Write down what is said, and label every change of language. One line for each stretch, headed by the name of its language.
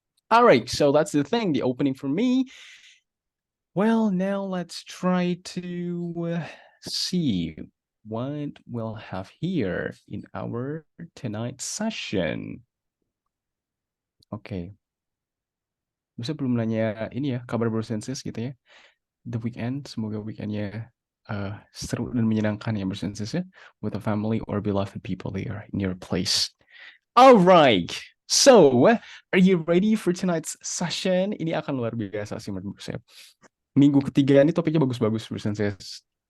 English: Alright, so that's the thing, the opening for me. Well, now let's try to see what we'll have here in our tonight's session. Oke.
Indonesian: Bisa belum nanya ini ya, kabar bersensus gitu ya.
English: The weekend,
Indonesian: semoga weekendnya seru dan menyenangkan ya bersensus ya.
English: With a family or beloved people there in your place. Alright. So, are you ready for tonight's session?
Indonesian: Ini akan luar biasa sih menurut saya. Minggu ketiga ini topiknya bagus-bagus bersensus.